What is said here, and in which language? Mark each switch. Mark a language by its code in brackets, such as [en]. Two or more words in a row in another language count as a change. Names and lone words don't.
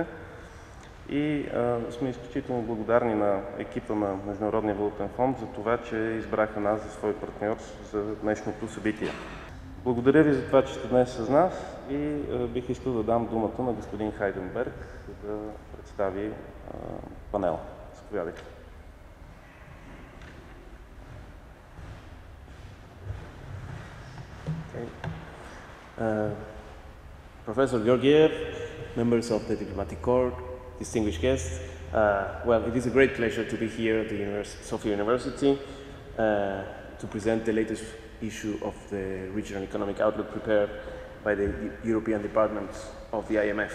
[bg] И сме изключително благодарни на екипа на Международния валутен фонд за това, че избраха нас за свой партньор за днешното събитие. Благодаря ви за това, че сте днес с нас и бих искал да дам думата на господин Hajdenberg да представи панела. Заповядайте. [en] Professor Georgiev, members of the Diplomatic Corps, distinguished guests, well, it is a great pleasure to be here at the Sofia University to present the latest issue of the Regional Economic Outlook prepared by the European Department of the IMF.